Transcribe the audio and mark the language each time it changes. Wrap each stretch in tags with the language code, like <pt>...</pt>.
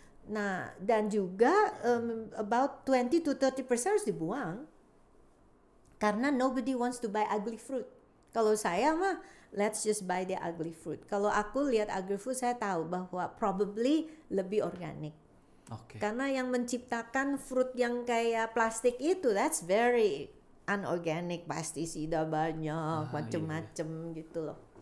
<id>Nah, dan juga about 20 to 30% harus dibuang.</id> <en>Karena nobody wants to buy ugly fruit. Kalau saya mah, let's just buy the ugly fruit.</en> <id>Kalau aku lihat ugly fruit, saya tahu bahwa probably lebih organik. Oke. Karena yang menciptakan fruit yang kayak plastik itu, that's very unorganic, pestisida banyak, macem-macem gitu loh.</id>